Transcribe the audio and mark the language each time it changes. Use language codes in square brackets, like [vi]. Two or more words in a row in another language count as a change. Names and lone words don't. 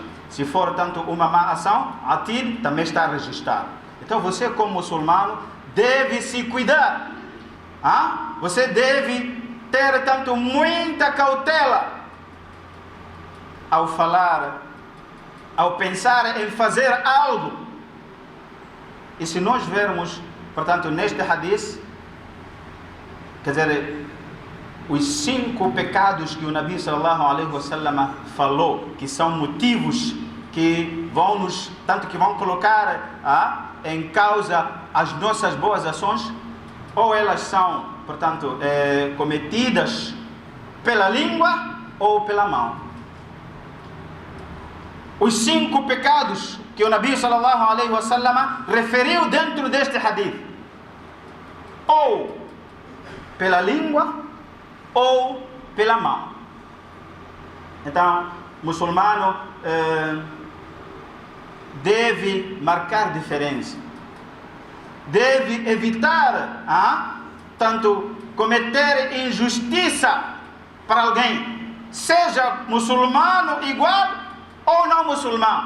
[pt] Se for tanto uma má ação, atid também está registrado. Então você, como muçulmano, deve se cuidar. Você deve ter tanto muita cautela ao falar, ao pensar em fazer algo. E se nós vermos, portanto, neste hadith, quer dizer, os 5 pecados que o Nabi [ar] صلى الله عليه وسلم [pt] falou, que são motivos que vão nos, tanto que vão colocar em causa as nossas boas ações, ou elas são, portanto, cometidas pela língua ou pela mão. Os 5 pecados que o Nabi [ar] صلى الله عليه وسلم [pt] referiu dentro deste hadith, ou pela língua ou pela mão. Então, o muçulmano deve marcar diferença, deve evitar tanto cometer injustiça para alguém, seja muçulmano igual ou não muçulmano.